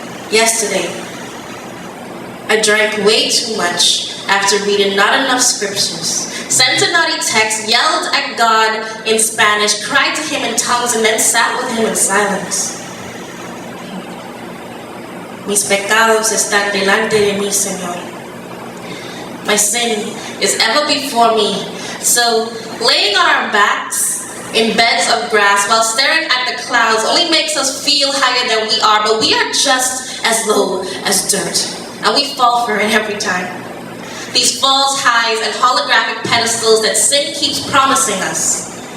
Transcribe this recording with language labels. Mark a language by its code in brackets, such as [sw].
[en] Yesterday, I drank way too much after reading not enough scriptures, sent a naughty text, yelled at God in Spanish, cried to Him in tongues, and then sat with Him in silence. [es] Mis pecados están delante de mí, Señor. [en] my sin is ever before me. So laying on our backs in beds of grass while staring at the clouds only makes us feel higher than we are, but we are just as low as dirt, and we fall for it every time. These false highs and holographic pedestals that sin keeps promising us.